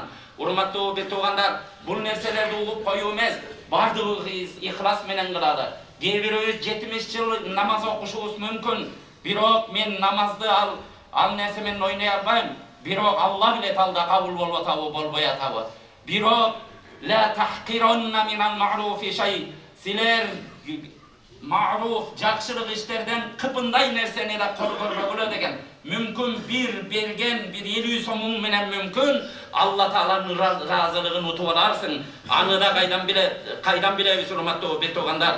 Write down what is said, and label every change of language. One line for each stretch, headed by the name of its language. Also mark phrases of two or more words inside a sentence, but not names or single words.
Kyrgyz: Урматтуу бир туугандар, бул нерселерди угуп коюу эмес, бардыгыбыз ихлас менен кылалы. Кээ бирөөбүз 70 жыл намаз окушубуз мүмкүн, бирок мен намазды ал нерсе менен ойной албайм. Бирок Алла билет алда кабыл болуп атабы, болбой атабы.
Arabic: Бирок لا تحقرن من المعروف شيئا.
Kyrgyz: Силер мa'руф, жакшылык иштерден кыпындай нерсени да көргөрбөгүлө деген. Мүмкүн бир берген, бир 50 сомуң менен мүмкүн Алла Тааланын разылыгын утуп аларсың. Аны да кайдан билебиз урматтуу бир туугандар.